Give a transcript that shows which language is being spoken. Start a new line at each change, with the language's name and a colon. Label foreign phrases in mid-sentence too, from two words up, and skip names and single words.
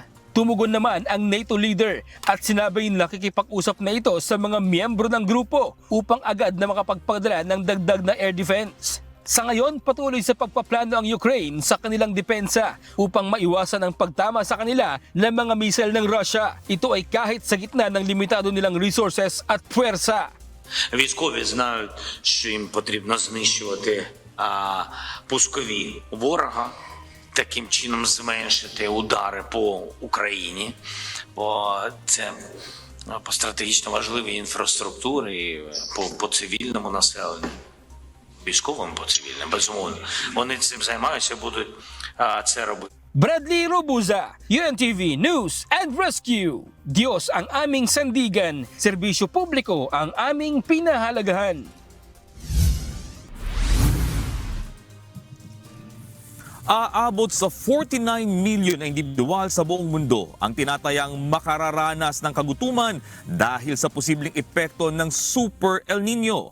Filipino: Tumugon naman ang NATO leader at sinabi na nakikipag-usap na ito sa mga miyembro ng grupo upang agad na makapagpadala ng dagdag na
English: air defense.
Filipino: Sa ngayon, patuloy sa pagpaplano ang Ukraine sa kanilang depensa upang maiwasan ang pagtama sa kanila ng mga missile ng Russia. Ito ay kahit sa gitna ng limitado nilang resources at puwersa.
Ukrainian: Військові знають, що їм потрібно знищувати пускові ворога, таким чином зменшити удари по Україні, бо це по стратегічно важливій інфраструктурі, по цивільному населенню, військовим по цивільним, безумовно. Вони цим займаються, будуть це робити.
Filipino: Bradley Rubuza, UNTV News and Rescue. Diyos ang aming sandigan, serbisyo publiko ang aming pinahalagahan. Aabot sa 49 million na individual sa buong mundo ang tinatayang makararanas ng kagutuman dahil sa posibleng epekto ng Super El Nino.